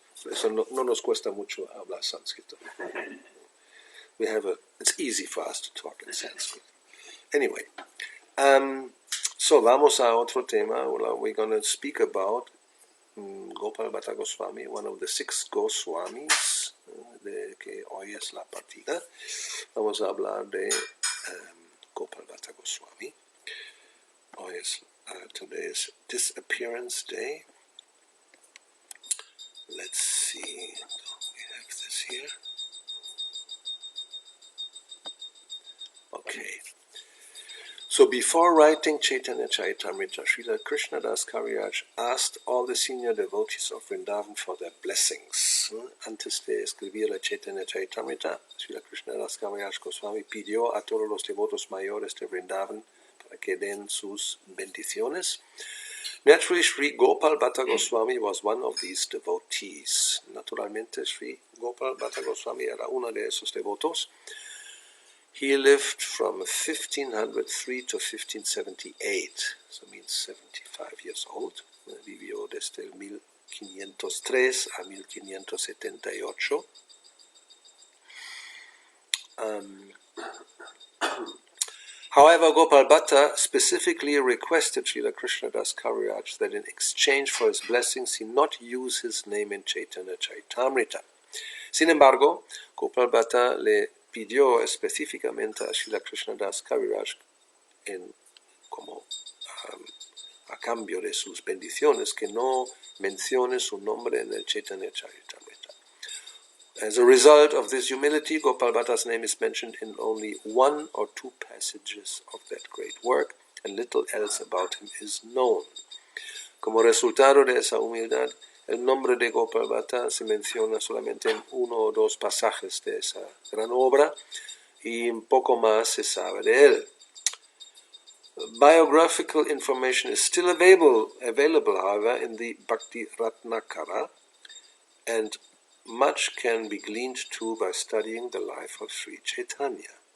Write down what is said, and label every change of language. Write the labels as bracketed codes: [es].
[es] Eso no nos cuesta mucho hablar sánscrito. [en] It's easy for us to talk in Sanskrit. Anyway, so [es] vamos a otro tema. [en] We're going to speak about Gopal Bhatta Goswami, one of the 6 Goswamis, [es] de que hoy es la partida. Vamos a hablar de Gopal Bhatta Goswami. Hoy es [en] today is Disappearance Day. Let's see. We have this here. Okay. So before writing Chaitanya Charitamrita, Srila Krishnadas Kaviraj asked all the senior devotees of Vrindavan for their blessings. [es] Antes de escribir la Chaitanya Charitamrita, Srila Krishnadas Kaviraj Goswami pidió a todos los devotos mayores de Vrindavan para que den sus bendiciones. [en] Naturally, Sri Gopal Bhatta Goswami was one of these devotees. [es] Naturalmente, Sri Gopal Bhatta Goswami era uno de esos devotos. [en] He lived from 1503 to 1578, so means 75 years old. [es] Vivió desde el 1503 a 1578. [en] However, Gopal Bhatta specifically requested Srila Krishnadas Kaviraj that in exchange for his blessings he not use his name in Chaitanya Charitamrita. [es] Sin embargo, Gopal Bhatta le pidió específicamente a Srila Krishnadas Kaviraj como a cambio de sus bendiciones que no mencione su nombre en el Chaitanya Charitamrita. [en] As a result of this humility, Gopal Bhatta's name is mentioned in only 1 or 2 passages of that great work, and little else about him is known. [es] Como resultado de esa humildad, el nombre de Gopal Bhatta se menciona solamente en 1 o 2 pasajes de esa gran obra, y un poco más se sabe de él. [en] Biographical information is still available, however, in the Bhakti Ratnakara, and much can be gleaned too by studying the life of Sri Chaitanya.